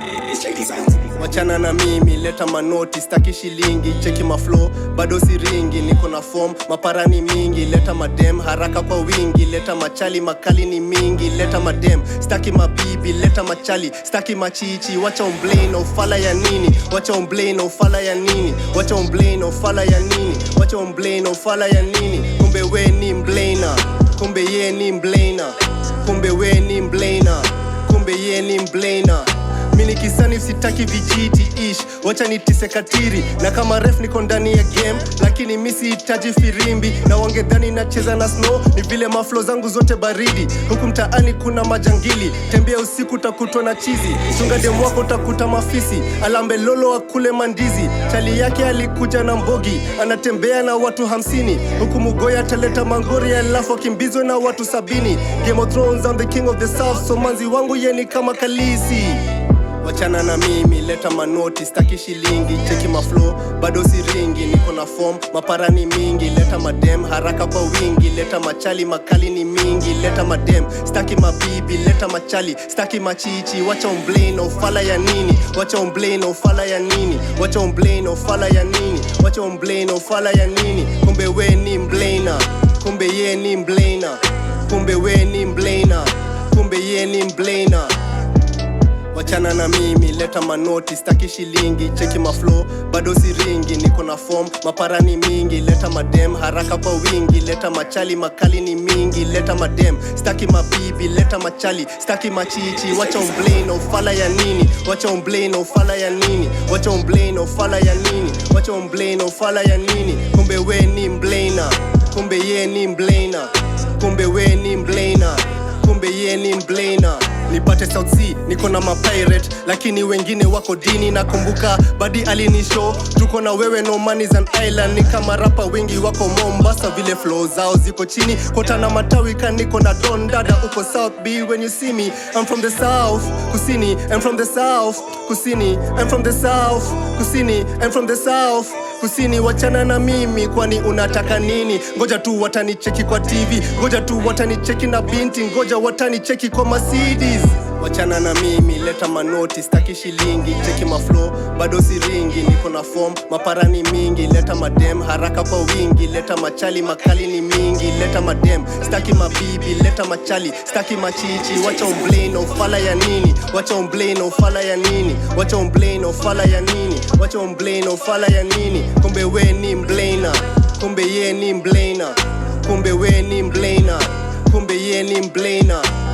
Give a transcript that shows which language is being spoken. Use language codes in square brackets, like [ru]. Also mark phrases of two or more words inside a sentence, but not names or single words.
[sw] Wachana na mimi, leta manoti, staki shilingi, cheki maflow, bado siringi, niko na form, maparani mingi, leta madem, haraka kwa wingi, leta machali, makali ni mingi, leta madem, staki mabibi, leta machali, staki machichi, wacha Mbleina, ufala ya nini, wacha Mbleina, ufala ya nini, wacha Mbleina, ufala ya nini, wacha Mbleina, ufala ya nini, kumbe we ni Mbleina, kumbe ye ni Mbleina, kumbe we ni Mbleina, kumbe ye ni Mbleina. Mini kisani sitaki vijiti ish, wacha nitise katiri. Na kama ref niko ndani ya game, lakini misi itaji firimbi. Na wangedhani nacheza na snow, ni vile maflow zangu zote baridi. Huku mtaani kuna majangili, tembea usiku utakutwa na chizi. Chunga demu wako utakuta mafisi, alambe lolo akule mandizi. Chali yake alikuja na mbogi, anatembea na watu 50. Huku mugoya ataleta mangori, alafu akimbizwe na watu 70. [en] Game of Thrones, I'm the king of the south, so [sw] manzi wangu yeni kama kalisi. Wachana na mimi, leta manoti, staki shilingi, cheki maflow, bado siringi, niko na form, maparani mingi, leta madem, haraka kwa wingi, leta machali, makali ni mingi, leta madem, staki mabibi, leta machali, staki machichi, wacha Mbleina, ufala ya nini, wacha Mbleina, ufala ya nini, wacha Mbleina, ufala ya nini, wacha Mbleina, ufala ya nini, kumbe we ni Mbleina, kumbe ye ni Mbleina, kumbe we ni Mbleina, kumbe ye ni Mbleina. Wachana na mimi, leta manoti, staki shilingi, cheki maflow, bado siringi, niko na form, maparani mingi, leta madem, haraka kwa wingi, leta machali, makali ni mingi, leta madem, staki mabibi, leta machali, staki machichi, wacha Mbleina, ufala ya nini, wacha Mbleina, ufala ya nini, wacha Mbleina, ufala ya nini, wacha Mbleina, ufala ya nini, kumbe we ni Mbleina, kumbe ye ni Mbleina, kumbe we ni Mbleina, kumbe ye ni Mbleina. Nipate South Sea, niko na mapirate, lakini wengine wako dini. Nakumbuka badi alinishow, tuko na wewe [en] no man is an island. [sw] Ni kama rapa wengi wako Mombasa, vile flow zao ziko chini. Kota na matawi niko na Don Dada uko South B. [en] When you see me, I'm from the South, Kusini. I'm from the South, Kusini. I'm from the South, Kusini. I'm from the South, Kusini. [sw] Wachana na mimi, kwani unataka nini? Ngoja tu watanicheki kwa TV, ngoja tu watanicheki na binti, ngoja watanicheki kwa Mercedes. Wachana na mimi, leta manoti, staki shilingi, cheki maflow, bado siringi, niko na form, maparani mingi, leta madem, haraka kwa wingi, leta machali, makali ni mingi, leta madem, staki mabibi, leta machali, staki machichi, wacha Mbleina, ufala ya nini, wacha Mbleina, ufala ya nini, wacha Mbleina, ufala ya nini, wacha Mbleina, ufala ya nini, kumbe we ni Mbleina, kumbe ye ni Mbleina, kumbe we ni Mbleina, kumbe ye ni Mbleina.